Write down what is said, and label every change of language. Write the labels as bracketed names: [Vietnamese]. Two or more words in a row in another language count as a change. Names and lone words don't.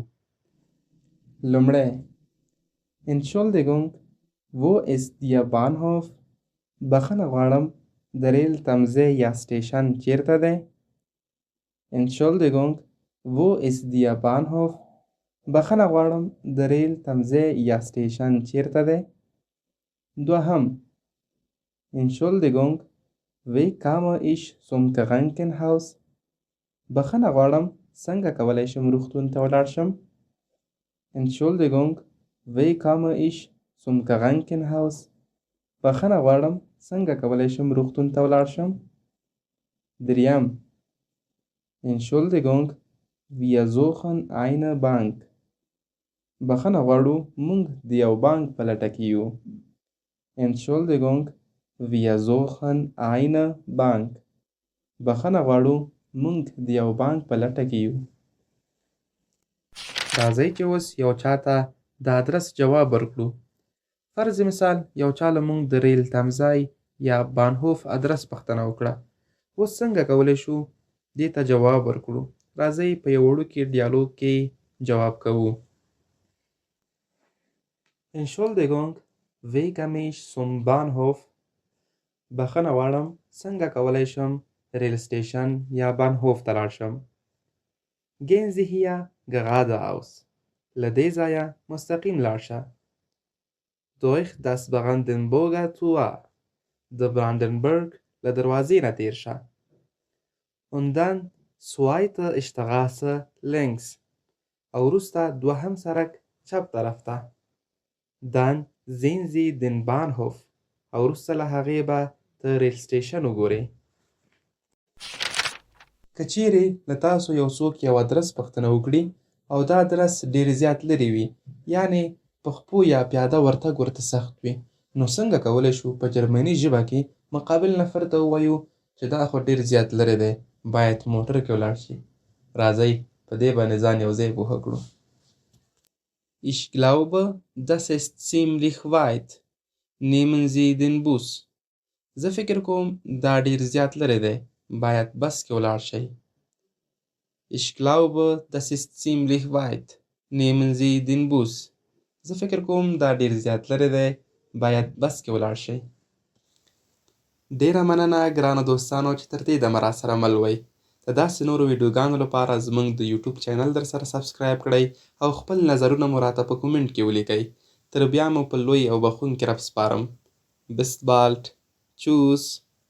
[German] لومړی Entschuldigung wo ist Ihr Bahnhof؟ [Pashto] بخښنه غواړم د ریل تمځای یا سټیشن چیرته دی؟ [German] Entschuldigung wo ist Ihr Bahnhof؟ [Pashto] بخښنه غواړم د ریل تمځای یا سټیشن چیرته دی؟ [German] دوهم Entschuldigung wie komme ich zum Krankenhaus؟ [Pashto] بخښنه غواړم څنګه کولی شم روغتون ته ولاړ شم؟ [German] Entschuldigung wie komme ich zum Krankenhaus؟ [Pashto] بخښنه غواړم څنګه کولی شم روغتون ته ولاړ شم؟ [German] دریم Entschuldigung wir suchen eine Bank. [Pashto] بخښنه غواړو موږ د یو بانک په لټه کې یو. [German] Entschuldigung wir suchen eine Bank. [Pashto] بخښنه غواړو موږ د یو بانک په لټه کې یو. راځئ چې اوس یو چاته د ادرس جواب ورکړو. فرض مثال یو چا له موږ د ریل تمځای یا بانهوف ادرس پوښتنه وکړه. اوس څنګه کولی شو دې ته جواب ورکړو؟ راځئ په یو وړوکي ډیالوګ کې جواب کوو. [German] Entschuldigung wie komme ich zum Bahnhof؟ [Pashto] بخښنه غواړم څنګه کولی شم ریل سټیشن یا بانهوف ته لاړ شم؟ [German] Gehen Sie hier geradeaus. [Pashto] له دې ځایه مستقیم لاړ شه. [German] Durch das Brandenburger Tor. [Pashto] د براندنبرګ له دروازې نه تېر شه. [German] Und dann zweite Straße links. [Pashto] او وروسته دوهم سړک چپ طرف ته. [German] Dann sehen Sie den Bahnhof. [Pashto] او وروسته له هغې به ته ریل سټیشن وګورې. که چیرې له تاسو یو څوک یو ادرس پوښتنه وکړي او دا ادرس ډېر زیات لرې وي، یعنې په خپو یا پیاده ورتګ ورته سخت وي، نو څنګه کولی شو په جرمني ژبه کې مقابل نفر ته ووایو چې دا خو ډېر زیات لرې دی، باید موټر کې ولاړ شي؟ راځئ په دې باندې ځان یو ځای پوهه کړو. [German] Ich glaube, das ist ziemlich weit. Nehmen Sie den Bus. [Pashto] زه فکر کوم دا ډېر زیات لرې دی، باید بس کې ولاړ شئ. [German] Ich glaube, das ist ziemlich weit. Nehmen Sie den Bus. [Pashto] زه فکر کوم دا ډېر زیات لرې دی، باید بس کې ولاړ شئ. ډېره مننه ګرانو دوستانو چې تر دې دمه راسره مل وئ. د داسې نورو ویډیوګانو لپاره زموږ د یوټیوب چینل در سره سبسکرایب کړئ او خپل نظرونه مو راته په کومنټ کې ولیکئ. تر بیا مو په لوی او بخښونکي رب سپارم. [German] Bis bald. Tschüss.